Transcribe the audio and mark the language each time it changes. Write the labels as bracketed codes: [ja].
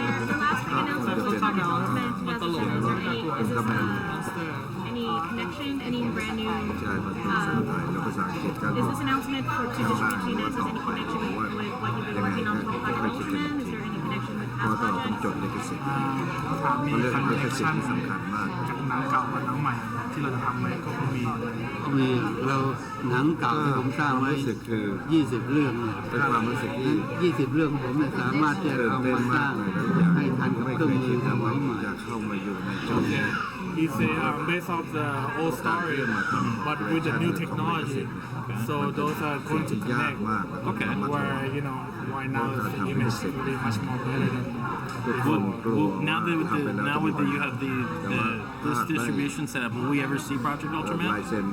[en] The last big announcement was talking about Ultraman 2007. Is this any connection, any brand new? Is this announcement for to distribute Gina? Is there any connection with what you've been working on for Project Ultraman? Is there any connection with [th] เพราะเราต้องจดลิขสิทธิ์เพราะเรื่องลิขสิทธิ์สำคัญมาก จากหนังเก่ากับหนังใหม่ที่เราจะทำไว้ก็มี เราหนังเก่าที่ผมสร้างไว้คือ20 เรื่องเนี่ยความรู้สึก20 เรื่องผมเนี่ยสามารถจะเอามาสร้างให้ทันกับเครื่องมือสมัยใหม่ จะเข้ามาอยู่ในจุดนี้ [en] He said based off the old story, but with the new technology. So those are going to connect. Okay. Where why now the image will be much more better than. Now that you have this distribution setup, will we ever see Project Ultraman?